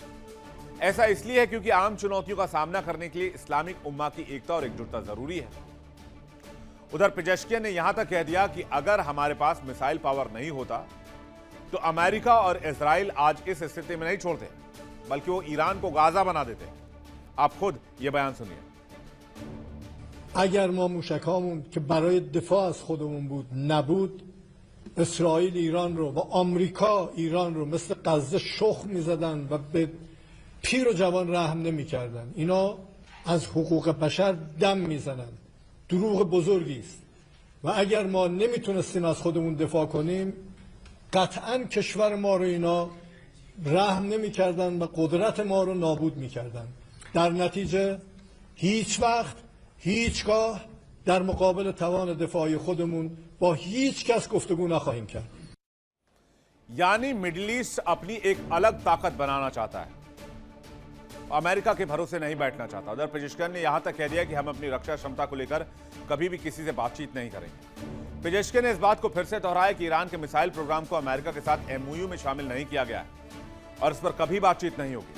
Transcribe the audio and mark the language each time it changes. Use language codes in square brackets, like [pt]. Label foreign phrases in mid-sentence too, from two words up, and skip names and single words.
[hi] ऐसा इसलिए है क्योंकि आम चुनौतियों का सामना करने के लिए इस्लामिक उम्मा की एकता और एकजुटता जरूरी है। उधर पेजेश्कियन ने यहां तक कह दिया कि अगर हमारे पास [en] missile power [hi] नहीं होता तो अमेरिका और इजराइल आज इस स्थिति में नहीं छोड़ते, बल्कि वो ईरान को गाजा बना देते। आप खुद ये बयान सुनिए। [fa] اگر ما موشکامون که برای دفاع از خودمون بود نبود، اسرائیل ایران رو و آمریکا ایران رو مثل غزه شخ می‌زدن و به پیر و جوان رحم نمی‌کردن. اینا از حقوق بشر دم میزنن. دروغ بزرگی است. و اگر ما نمیتونستیم از خودمون دفاع کنیم، قطعاً کشور ما رو اینا رحم نمی‌کردن و قدرت ما رو نابود می‌کردن. در نتیجه هیچ وقت هیچگاه در مقابل توان دفاعی خودمون با هیچ کس گفتگو نخواهیم کرد. [hi] यानी मिडिल ईस्ट अपनी एक अलग ताकत बनाना चाहता है, अमेरिका के भरोसे नहीं बैठना चाहता। उधर पेजेश्कियान ने यहां तक कह दिया कि हम अपनी रक्षा क्षमता को लेकर कभी भी किसी से बातचीत नहीं करेंगे। पेजेश्कियान ने इस बात को फिर से दोहराया कि ईरान के [en] missile program [hi] को अमेरिका के साथ एमओयू में शामिल नहीं किया गया है और इस पर कभी बातचीत नहीं होगी।